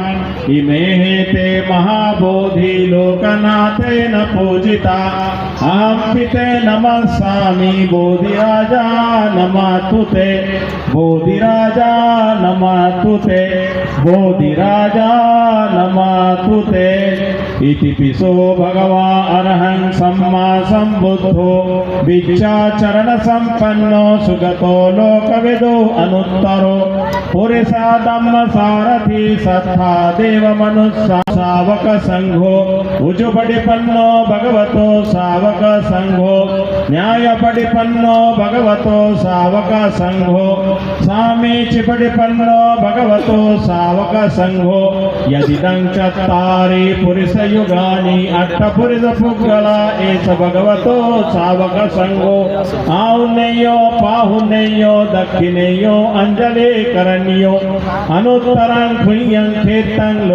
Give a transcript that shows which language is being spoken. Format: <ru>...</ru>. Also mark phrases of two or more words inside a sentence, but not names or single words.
<pi>इमे ते महाबोधि लोकनाथेन पूजिता अहं पिते नमस्सामि बोधिराजा नमस्तु ते बोधिराजा नमस्तु ते बोधिराजा नमस्तु ते इति पिसो भगवान् अरहं सम्मा सम्बुद्धो विद्याचरण संपन्नो सुगतो लोकविदो अनुत्तरो पुरुषा धम्म सारथी सत्ता देव मनुष्य सावक संघो उजुपटिपन्नो भगवतो सावक संघो न्यायपटिपन्नो भगवतो सावक संघो सामीचिपटिपन्नो भगवतो सावक संघो यदिदं चत्तारि पुरुषयुगानि अष्टपुरुषपुग्गला एष भगवतो सावक संघो आहुनेयो पाहुनेयो दक्षिणेयो अंजलि करणीयो अनुत्तरं पुण्यं कीर्तं</pi>